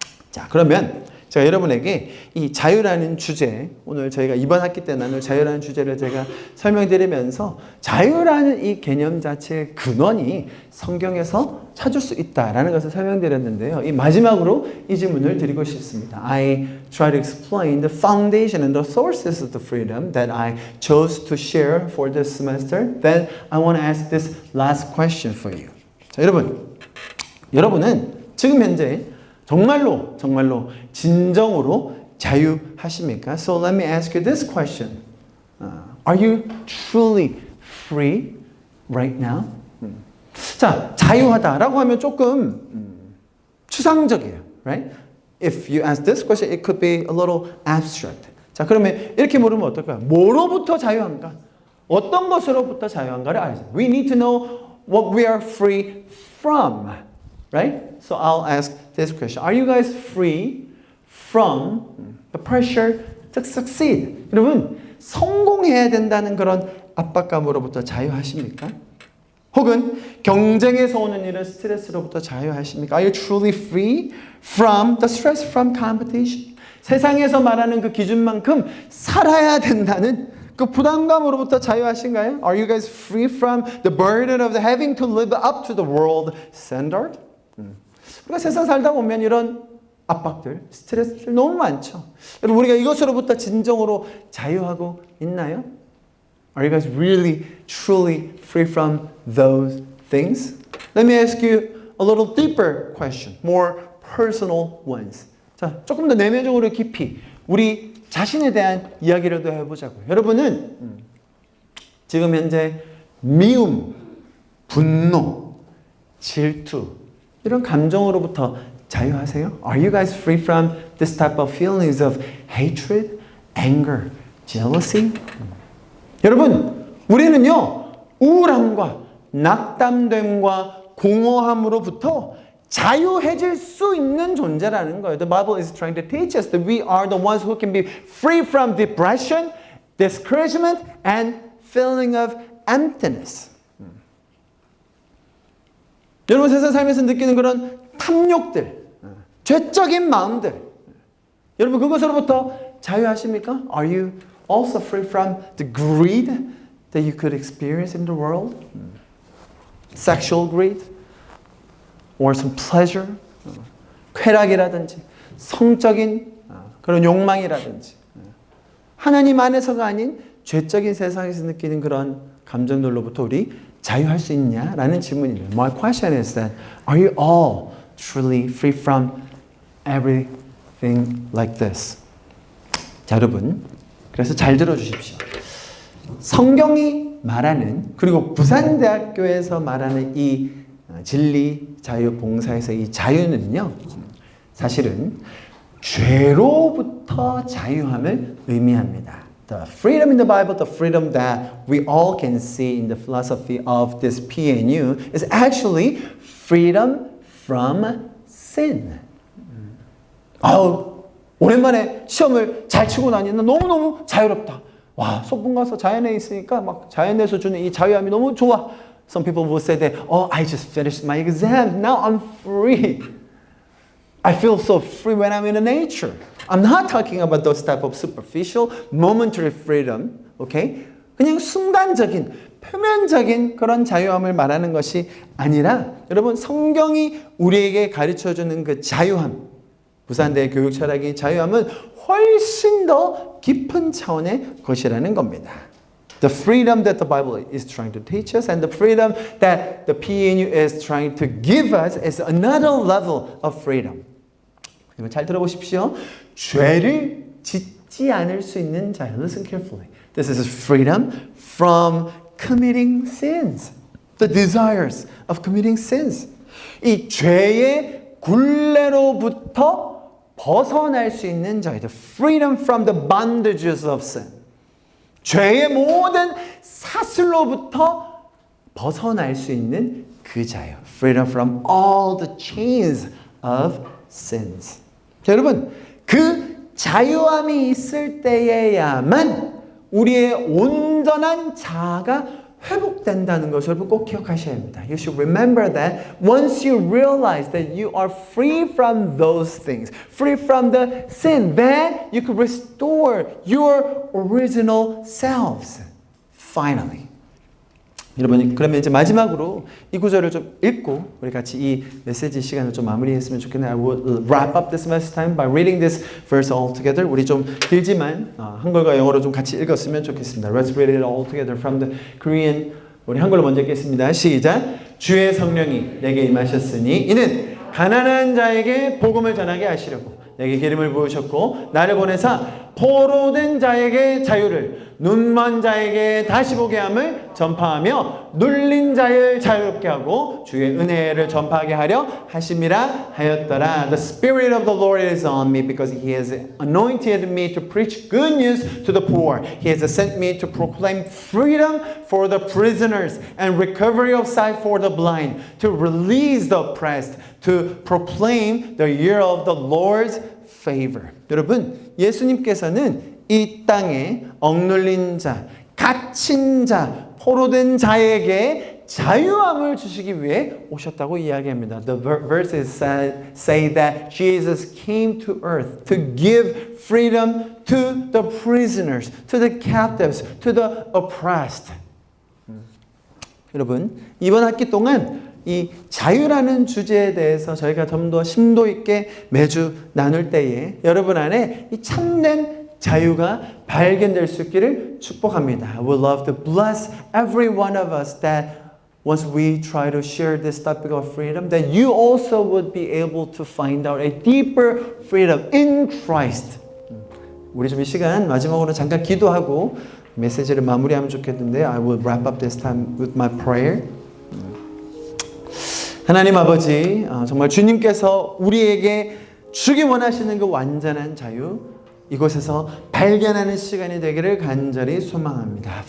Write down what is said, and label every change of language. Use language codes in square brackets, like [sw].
[ko] 자, 그러면 제가 여러분에게 이 자유라는 주제, 오늘 저희가 이번 학기 때 나눌 자유라는 주제를 제가 설명드리면서 자유라는 이 개념 자체의 근원이 성경에서 찾을 수 있다라는 것을 설명드렸는데요. 이 마지막으로 이 질문을 드리고 싶습니다. [en] I try to explain the foundation and the sources of the freedom that I chose to share for this semester. Then I want to ask this last question for you. [ko] 자, 여러분은 지금 현재 정말로 진정으로 자유하십니까? [en] So let me ask you this question. Are you truly free right now? [ko] 자, 자유하다라고 하면 조금 추상적이에요. [en] Right? If you ask this question, it could be a little abstract. [ko] 자, 그러면 이렇게 물으면 어떨까요? 뭐로부터 자유한가? 어떤 것으로부터 자유한가를 알죠. [en] We need to know what we are free from. Right? So I'll ask this question. Are you guys free from the pressure to succeed? [ko] 여러분, 성공해야 된다는 그런 압박감으로부터 자유하십니까? 혹은 경쟁에서 오는 이런 스트레스로부터 자유하십니까? [en] Are you truly free from the stress from competition? [ko] 세상에서 말하는 그 기준만큼 살아야 된다는 그 부담감으로부터 자유하신가요? [en] Are you guys free from the burden of having to live up to the world standard? [ko] 우리가 세상 살다 보면 이런 압박들, 스트레스들 너무 많죠. 여러분 우리가 이것으로부터 진정으로 자유하고 있나요? [en] Are you guys really, truly free from those things? Let me ask you a little deeper question, more personal ones. [ko] 자, 조금 더 내면적으로 깊이 우리 자신에 대한 이야기를 더 해보자고요. 여러분은 지금 현재 미움, 분노, 질투 이런 감정으로부터 자유하세요? [en] Are you guys free from this type of feelings of hatred, anger, jealousy? [ko] 여러분, 우리는요 우울함과 낙담됨과 공허함으로부터 자유해질 수 있는 존재라는 거예요. [en] The Bible is trying to teach us that we are the ones who can be free from depression, discouragement, and feeling of emptiness. [ko] 여러분 세상 살면서 느끼는 그런 탐욕들, 죄적인 마음들, 여러분 그것으로부터 자유하십니까? [en] Are you also free from the greed that you could experience in the world? Sexual greed? Or some pleasure? [ko] 쾌락이라든지 성적인 그런 욕망이라든지 하나님 안에서가 아닌 죄적인 세상에서 느끼는 그런 감정들로부터 우리 자유할 수 있냐라는 질문이에요. [en] My question is that are you all truly free from everything like this? [ko] 자, 여러분 그래서 잘 들어주십시오. 성경이 말하는 그리고 부산대학교에서 말하는 이 진리, 자유, 봉사에서 이 자유는요 사실은 죄로부터 자유함을 의미합니다. [en] The freedom in the Bible, the freedom that we all can see in the philosophy of this PNU is actually freedom from sin. [ko] 아우, 오랜만에 시험을 잘 치고 나니까 너무너무 자유롭다. 와, 소풍 가서 자연에 있으니까 막 자연에서 주는 이 자유함이 너무 좋아. [en] Some people will say that, oh, I just finished my exam. Now I'm free. I feel so free when I'm in nature. I'm not talking about those type of superficial, momentary freedom. Okay? [ko] 그냥 순간적인, 표면적인 그런 자유함을 말하는 것이 아니라 여러분 성경이 우리에게 가르쳐주는 그 자유함, 부산대 교육 철학의 자유함은 훨씬 더 깊은 차원의 것이라는 겁니다. [en] The freedom that the Bible is trying to teach us and the freedom that the PNU is trying to give us is another level of freedom. [ko] 잘 들어보십시오. 죄를 짓지 않을 수 있는 자유. [en] Listen carefully. This is freedom from committing sins. The desires of committing sins. [ko] 이 죄의 굴레로부터 벗어날 수 있는 자유. [en] The freedom from the bondages of sin. [ko] 죄의 모든 사슬로부터 벗어날 수 있는 그 자유. [en] Freedom from all the chains of sins. [ko] 자, 여러분, 그 자유함이 있을 때에야만 우리의 온전한 자아가 회복된다는 것을 여러분 꼭 기억하셔야 합니다. [en] You should remember that once you realize that you are free from those things, free from the sin, then you can restore your original selves. Finally. [ko] 여러분, 그러면 이제 마지막으로 이 구절을 좀 읽고 우리 같이 이 메시지 시간을 좀 마무리했으면 좋겠네요. [en] I will wrap up this message time by reading this verse all together. [ko] 우리 좀 길지만 한글과 영어로 좀 같이 읽었으면 좋겠습니다. [en] Let's read it all together from the Korean. [ko] 우리 한글로 먼저 읽겠습니다. 시작. 주의 성령이 내게 임하셨으니 이는 가난한 자에게 복음을 전하게 하시려고 내게 기름을 부으셨고 나를 보내사 포로된 자에게 자유를 눈먼 자에게 다시 보게 함을 전파하며 눌린 자를 자유롭게 하고 주의 은혜를 전파하게 하려 하심이라 하였더라. [en] The Spirit of the Lord is on me because He has anointed me to preach good news to the poor. He has sent me to proclaim freedom for the prisoners and recovery of sight for the blind, to release the oppressed, to proclaim the year of the Lord's favor. [ko] 여러분, 예수님께서는 이 땅에 억눌린 자, 갇힌 자, 포로된 자에게 자유함을 주시기 위해 오셨다고 이야기합니다. [en] The verses say that Jesus came to earth to give freedom to the prisoners, to the captives, to the oppressed. [ko] 여러분, 이번 학기 동안 이 자유라는 주제에 대해서 저희가 좀 더 심도 있게 매주 나눌 때에 여러분 안에 이 참된 자유가 발견될 수 있기를 축복합니다. [en] I would love to bless every one of us that once we try to share this topic of freedom, that you also would be able to find out a deeper freedom in Christ. [ko] 우리 좀 이 시간 마지막으로 잠깐 기도하고 메시지를 마무리하면 좋겠는데 [en] I will wrap up this time with my prayer. [ko] 하나님 아버지, 정말 주님께서 우리에게 주기 원하시는 그 완전한 자유 이곳에서 발견하는 시간이 되기를 간절히 소망합니다.